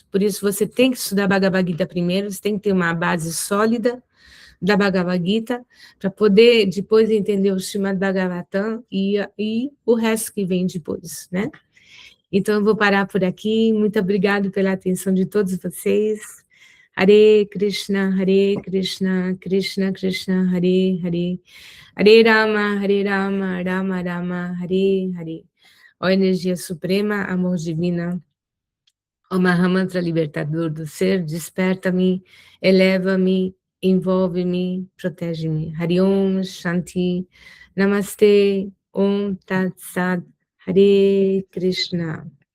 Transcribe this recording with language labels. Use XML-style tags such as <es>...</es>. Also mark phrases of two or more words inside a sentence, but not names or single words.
<pt>Por isso, você tem que estudar Bhagavad Gita primeiro, você tem que ter uma base sólida da Bhagavad Gita, para poder depois entender o Srimad Bhagavatam e o resto que vem depois, né? Então, eu vou parar por aqui. Muito obrigado pela atenção de todos vocês.</pt> <sa>हरे कृष्ण कृष्ण कृष्ण हरे हरे. हरे राम राम राम हरे हरे.</sa> <pt>Ó energia suprema, amor divina, ó Mahamantra libertador do ser, desperta-me, eleva-me, envolve-me, protege-me.</pt> <sa>हरि ॐ शान्ति नमस्ते ॐ तत् सत् हरे कृष्ण.</sa>